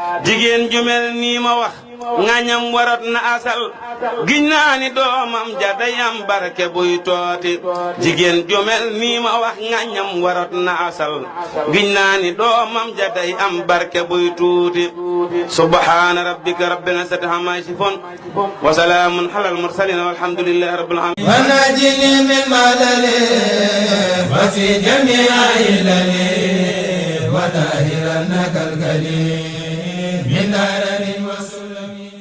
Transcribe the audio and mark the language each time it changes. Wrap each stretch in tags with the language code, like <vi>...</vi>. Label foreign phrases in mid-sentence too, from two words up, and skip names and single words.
<wo>Jigéen ju mel nii ma wax, ngañam warat na asal, giñ naa ni doomam ja day am barke buy tooti. Jigéen ju mel nii ma wax, ngañam warat na asal, giñ naa ni doomam ja day am barke buy tuuti.</wo> <ar>سبحان ربك رب العزة عما يصفون وسلام على المرسلين والحمد لله رب العالمين. ونجني من ملل وفي جميع علل وطهرنك الكريم من درر وسلم.</ar>